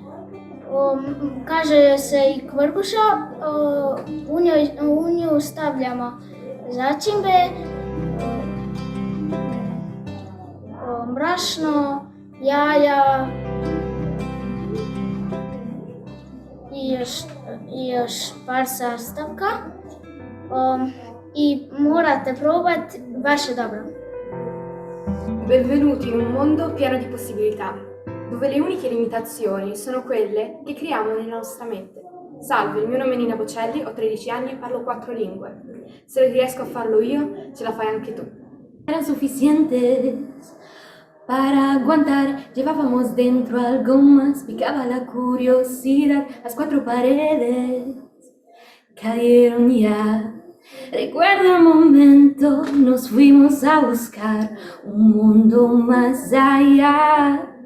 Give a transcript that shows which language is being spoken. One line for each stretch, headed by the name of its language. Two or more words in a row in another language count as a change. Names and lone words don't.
Croatian: Kaže se i kvrguša, u nju stavljamo začimbe, brašno, jaja i još par sastavka i morate probati, baš je dobro.
Italian: Benvenuti in un mondo pieno di possibilità, dove le uniche limitazioni sono quelle che creiamo nella nostra mente. Salve, il mio nome è Nina Bocelli, ho 13 anni e parlo 4 lingue. Se riesco a farlo io, ce la fai anche tu.
Spanish: Eran suficientes para aguantar, llevábamos dentro algo más, picaba la curiosidad, las 4 paredes cayeron ya. Recuerdo el momento, nos fuimos a buscar un mundo más allá.